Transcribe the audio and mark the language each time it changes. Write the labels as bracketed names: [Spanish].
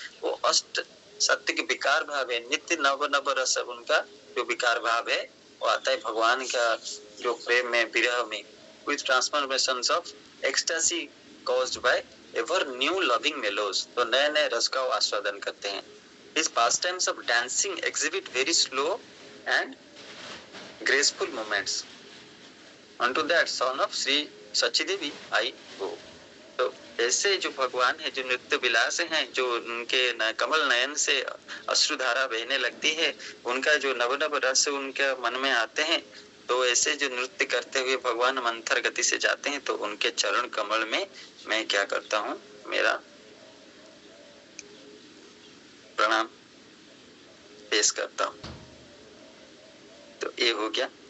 [Hindi] वो अष्ट सत्य के विकार भाव है, नित्य नव नव रस, उनका जो विकार भाव है वो आता है भगवान का जो प्रेम में विरह में, [English] with transformations of ecstasy caused by ever new loving melos, [Hindi] तो नए नए रस का आस्वादन करते हैं। [English] His pastimes of dancing exhibit very slow and graceful movements. Unto that son of Sri Sachidevi I go. [Hindi] तो ऐसे जो भगवान है, जो नृत्य विलास हैं, जो उनके कमल नयन से अश्रुधारा बहने लगती है, उनका जो नव नव रस उनके मन में आते हैं, तो ऐसे जो नृत्य करते हुए भगवान मंथर गति से जाते हैं, तो उनके चरण कमल में मैं क्या करता हूँ, मेरा प्रणाम पेश करता हूँ। तो ये हो गया।